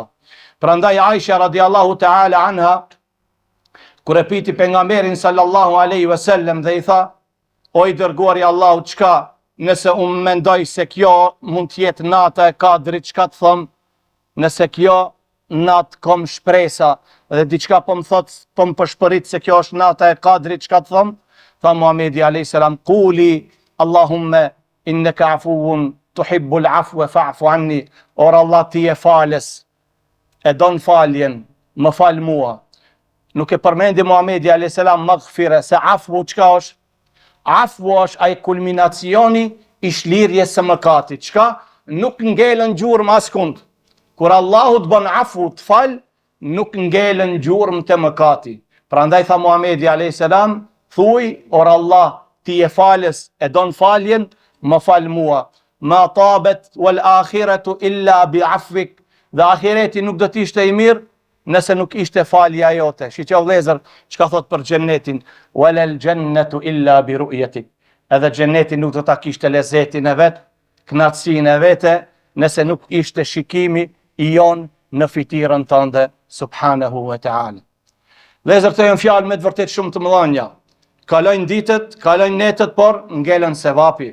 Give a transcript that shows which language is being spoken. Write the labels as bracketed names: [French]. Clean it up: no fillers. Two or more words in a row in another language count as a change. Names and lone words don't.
[Albanian] Prandaj Aisha [Arabic] رضي الله تعالى عنها, [Albanian] kur e piti pejgamberin [Arabic] صلى الله عليه وسلم [Albanian] dhe i tha: o i dërguari Allahut, çka nëse unë mendoj se kjo mund të jetë nata e Kadrit, çka të them? Nëse kjo natë kom shpresa dhe diçka po më thot, po më përshpërit se kjo është nata e Kadrit, çka të thom? [Arabic] Tha Muhamedi a.s. قولي اللهم إنك عفو تحب العفو فاعف عني. [Albanian] Or Allah ti e falës, e don faljen, më fal mua. Nuk e përmendi Muhamedi a.s. maghfire, se afu çka është? Afu është ai kulminacioni i shlirjes së mëkatit. Çka? Nuk ngelen gjurmë askund. Kur Allahu të bën afu, të fal, nuk ngelen gjurmë të mëkati. Prandaj tha Muhamedi a.s. thuj, or Allah ti e falës, e don faljen, më fal mua. [Arabic] ما طابت الآخرة إلا بعفوك. [Albanian] Dhe ahireti nuk do të ishte i mirë nëse nuk ishte falja jote. Shiqo vëllezër, çka thot për xhennetin? [Arabic] ولا الجنة إلا برؤيتك. [Albanian] Edhe xhenneti nuk do ta kishte lezetin e vet, kënaqësinë e vete, nëse nuk ishte shikimi i jon në fytyrën tënde, [Arabic] سبحانه وتعالى. [Albanian] Vëllezër, këto janë fjalë me të vërtet shumë të mëdha. Kalojnë ditët, kalojnë netët, por ngelen sevapi.